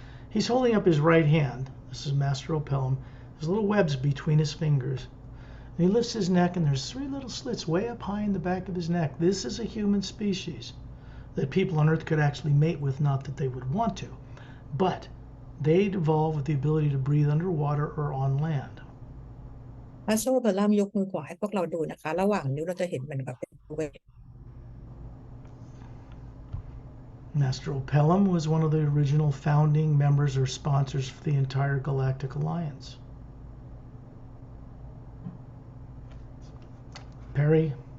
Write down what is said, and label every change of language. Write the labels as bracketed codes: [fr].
[en] He's holding up his right hand. This is Master Opellum. There's little webs between his fingers. And he lifts his neck, and there's 3 little slits way up high in the back of his neck. This is a human species that people on Earth could actually mate with, not that they would want to. But they evolved with the ability to breathe underwater or on land. [th] มาสเตอร์โอเปรัมยกมือขวาให้พวกเราดูนะคะระหว่างนิ้วเราจะเห็นเหมือนกับเป็นเว [en] Master Opellum was one of the original founding members or sponsors for the entire Galactic Alliance. Perry.